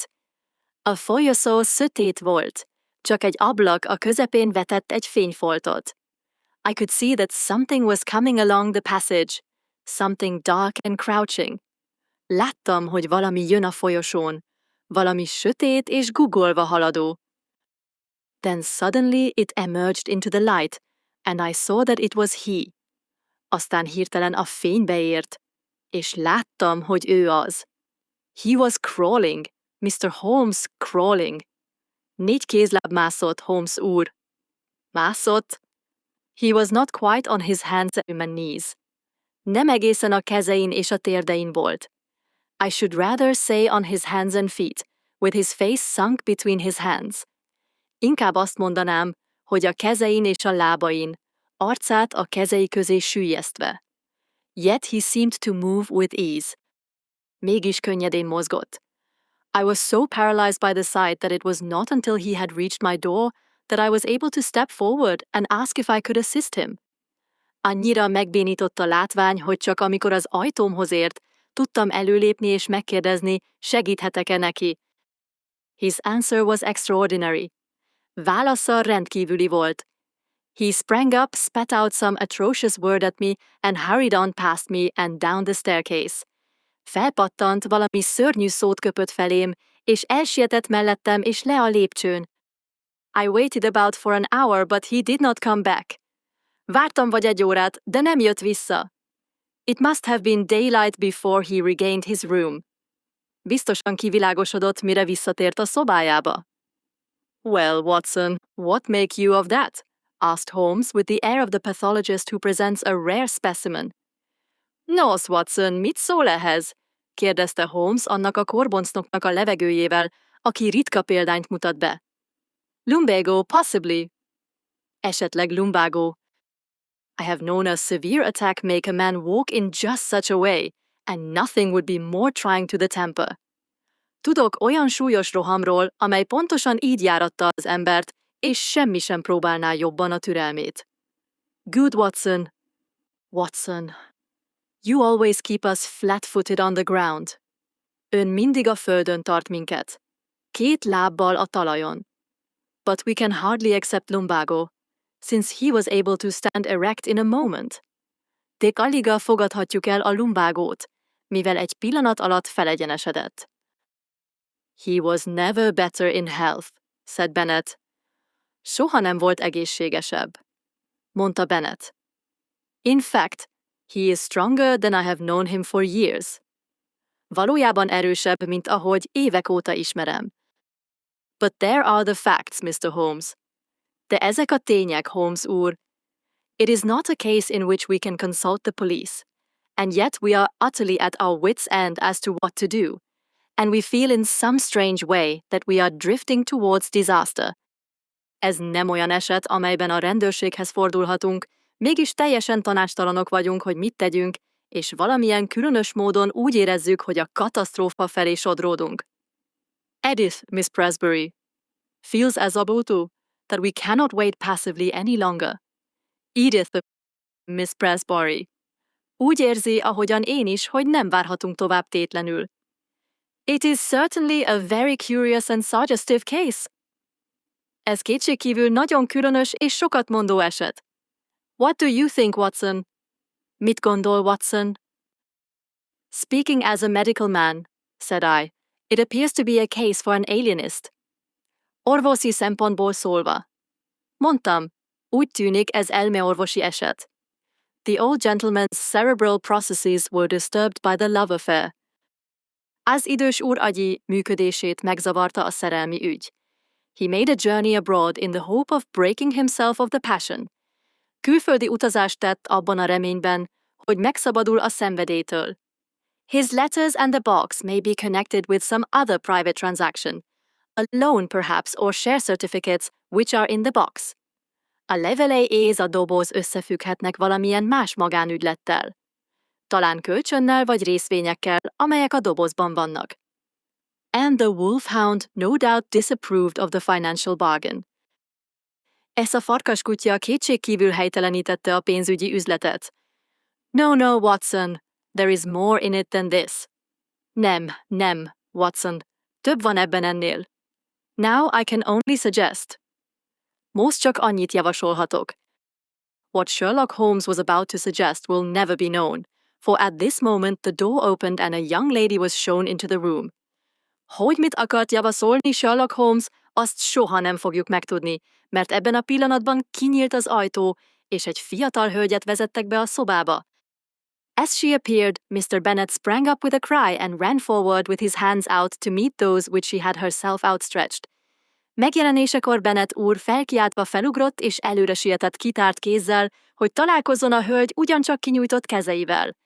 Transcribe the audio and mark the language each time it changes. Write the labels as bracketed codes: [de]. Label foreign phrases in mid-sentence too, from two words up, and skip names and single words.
[hu] A folyosó sötét volt, csak egy ablak a közepén vetett egy fényfoltot. [en] I could see that something was coming along the passage, something dark and crouching. [hu] Láttam, hogy valami jön a folyosón, valami sötét és guggolva haladó. [en] Then suddenly it emerged into the light, and I saw that it was he. [hu] Aztán hirtelen a fénybe ért, és láttam, hogy ő az. [en] He was crawling, Mr. Holmes crawling. [hu] 4 kézláb mászott, Holmes úr. Mászott? [en] He was not quite on his hands and knees. [hu] Nem egészen a kezein és a térdein volt. [en] I should rather say on his hands and feet, with his face sunk between his hands. [hu] Inkább azt mondanám, hogy a kezein és a lábain, arcát a kezei közé süllyesztve. [en] Yet he seemed to move with ease. [hu] Mégis könnyedén mozgott. [en] I was so paralyzed by the sight that it was not until he had reached my door that I was able to step forward and ask if I could assist him. [hu] Annyira megbénított a látvány, hogy csak amikor az ajtómhoz ért, tudtam előlépni és megkérdezni, segíthetek-e neki. [en] His answer was extraordinary. [hu] Válasza rendkívüli volt. [en] He sprang up, spat out some atrocious word at me, and hurried on past me and down the staircase. [hu] Felpattant, valami szörnyű szót köpött felém, és elsietett mellettem és le a lépcsőn. [en] I waited about for an hour, but he did not come back. [hu] Vártam vagy egy órát, de nem jött vissza. [en] It must have been daylight before he regained his room. [hu] Biztosan kivilágosodott, mire visszatért a szobájába. [en] Well, Watson, what make you of that? Asked Holmes with the air of the pathologist who presents a rare specimen. [hu] Nos, Watson, mit szól ehhez? Kérdezte Holmes annak a korboncnoknak a levegőjével, aki ritka példányt mutat be. [en] Lumbago, possibly. [hu] Esetleg lumbago. [en] I have known a severe attack make a man walk in just such a way, and nothing would be more trying to the temper. [hu] Tudok olyan súlyos rohamról, amely pontosan így járatta az embert, és semmi sem próbálná jobban a türelmét. [en] Good Watson. Watson. You always keep us flat-footed on the ground. [hu] Ön mindig a földön tart minket. 2 lábbal a talajon. [en] But we can hardly accept lumbago, since he was able to stand erect in a moment. [hu] De alig fogadhatjuk el a lumbágót, mivel egy pillanat alatt felegyenesedett. [en] He was never better in health, said Bennet. [hu] Soha nem volt egészségesebb, mondta Bennet. [en] In fact, he is stronger than I have known him for years. [hu] Valójában erősebb, mint ahogy évek óta ismerem. [en] But there are the facts, Mr. Holmes. [hu] De ezek a tények, Holmes úr. [en] It is not a case in which we can consult the police, and yet we are utterly at our wits' end as to what to do, and we feel in some strange way that we are drifting towards disaster. [hu] Ez nem olyan eset, amelyben a rendőrséghez fordulhatunk, mégis teljesen tanácstalanok vagyunk, hogy mit tegyünk, és valamilyen különös módon úgy érezzük, hogy a katasztrófa felé sodródunk. [en] Edith, Miss Presbury, feels as Abutu that we cannot wait passively any longer. [hu] Edith, Miss Presbury, úgy érzi, ahogyan én is, hogy nem várhatunk tovább tétlenül. [en] It is certainly a very curious and suggestive case. [hu] Ez kétségkívül nagyon különös és sokat mondó eset. [en] What do you think, Watson? [hu] Mit gondol, Watson? [en] Speaking as a medical man, said I, it appears to be a case for an alienist. [hu] Orvosi szempontból szólva. Mondtam, úgy tűnik ez elmeorvosi eset. [en] The old gentleman's cerebral processes were disturbed by the love affair. [hu] Az idős úr agyi működését megzavarta a szerelmi ügy. [en] He made a journey abroad in the hope of breaking himself of the passion. [hu] Külföldi utazást tett abban a reményben, hogy megszabadul a szenvedélytől. [en] His letters and the box may be connected with some other private transaction, a loan perhaps or share certificates which are in the box. [hu] A levelei és a doboz összefügghetnek valamilyen más magánügylettel. Talán kölcsönnel vagy részvényekkel, amelyek a dobozban vannak. [en] And the wolfhound no doubt disapproved of the financial bargain. [hu] Ez a farkaskutya kétségkívül helytelenítette a pénzügyi üzletet. [en] No, Watson, there is more in it than this. [hu] Nem, Watson, több van ebben ennél. [en] Now I can only suggest. [hu] Most csak annyit javasolhatok. [en] What Sherlock Holmes was about to suggest will never be known, for at this moment the door opened and a young lady was shown into the room. [hu] Hogy mit akart javasolni Sherlock Holmes, azt soha nem fogjuk megtudni, mert ebben a pillanatban kinyílt az ajtó, és egy fiatal hölgyet vezettek be a szobába. [en] As she appeared, Mr. Bennet sprang up with a cry and ran forward with his hands out to meet those which she had herself outstretched. [hu] Megjelenésekor Bennet úr felkiáltva felugrott és előre sietett kitárt kézzel, hogy találkozzon a hölgy ugyancsak kinyújtott kezeivel.